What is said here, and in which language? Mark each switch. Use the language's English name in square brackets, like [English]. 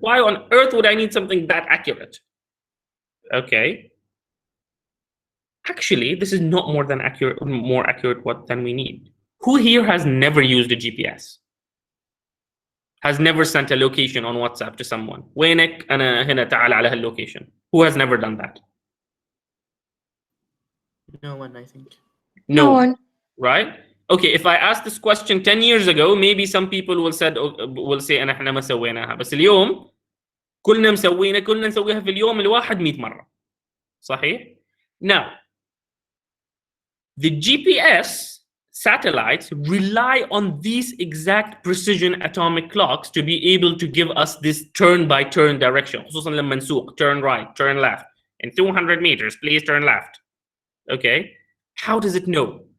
[English] Why on earth would I need something that accurate? Okay. Actually, this is not more accurate than we need. Who here has never used a GPS? Has never sent a location on WhatsApp to someone? [Arabic] وينك أنا هنا تعال على هالlocation. [English] Who has never done that? No one, I think. No one. Right? Okay, if I asked this question 10 years ago, maybe some people will say [Arabic] أنا إحنا ما سويناها. بس اليوم كلنا نسويها في اليوم الواحد 100 مرة. صحيح? [English] Now, the GPS satellites rely on these exact precision atomic clocks to be able to give us this turn-by-turn direction. [Arabic] خصوصا لما نسوق, [English] turn right, turn left. In 200 meters, please turn left. Okay? How does it know?